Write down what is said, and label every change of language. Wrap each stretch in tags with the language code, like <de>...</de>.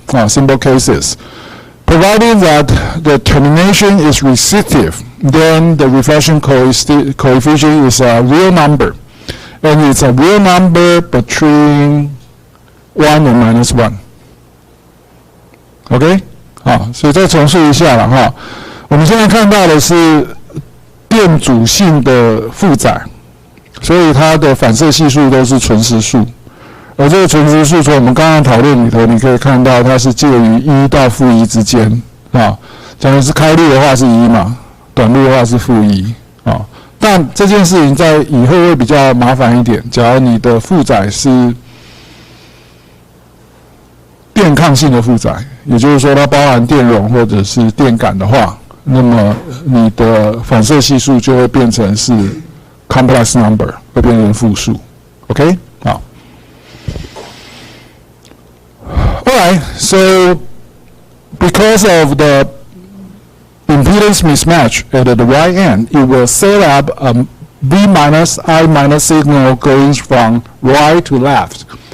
<en>Providing that the termination is resistive, then the reflection coefficient is a real number. And it's a real number between 1 and -1.</en> <zh>OK？ 所以再重述一下了哈。我们现在看到的是电阻性的负载，所以它的反射系数都是纯实数。而这个纯实数从我们刚刚讨论里头，你可以看到它是介于1到-1之间假如是开路的话是1嘛，短路的话是-1但这件事情在以后会比较麻烦一点。假如你的负载是电抗性的负载，也就是说它包含电容或者是电感的话，那么你的反射系数就会变成是 complex number， 会变成负数。 OK？ 好。</zh> <en>Alright, so because of the impedance mismatch at the right end, it will set up a V minus I minus signal going from right to left.</en>